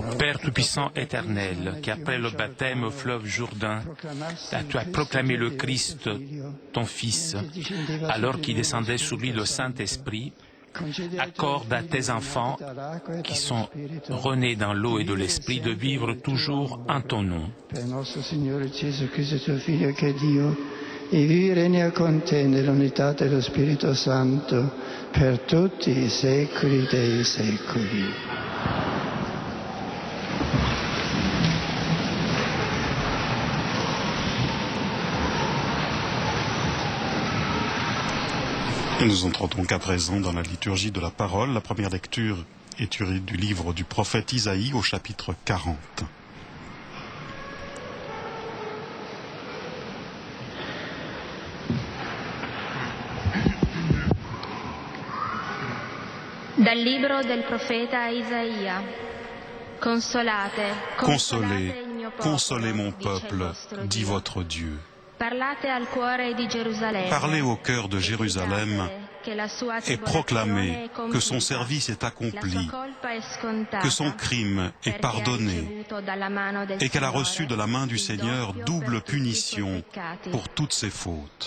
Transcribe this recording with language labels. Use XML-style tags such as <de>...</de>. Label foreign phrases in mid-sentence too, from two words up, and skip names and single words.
<fr>Père Tout-Puissant éternel, qui après le baptême au fleuve Jourdain, tu as proclamé le Christ, ton Fils, alors qu'il descendait sur lui le Saint-Esprit, accorde à tes enfants qui sont renés dans l'eau et de l'Esprit de vivre toujours en ton nom.</fr> <it>per nostro Signore Gesù Cristo, tuo Figlio, che è Dio, e vivi e regni con te nell'unità dello Spirito Santo per tutti i secoli dei secoli.</it> <fr>Et nous entrons donc à présent dans la liturgie de la parole. La première lecture est tirée du livre du prophète Isaïe au chapitre 40.</fr> <it>Dal libro del profeta Isaia. Consolate,</it> <fr>Consolez, consolez mon peuple, dit votre Dieu. Parlez au cœur de Jérusalem et proclamez que son service est accompli, que son crime est pardonné et qu'elle a reçu de la main du Seigneur double punition pour toutes ses fautes.</fr>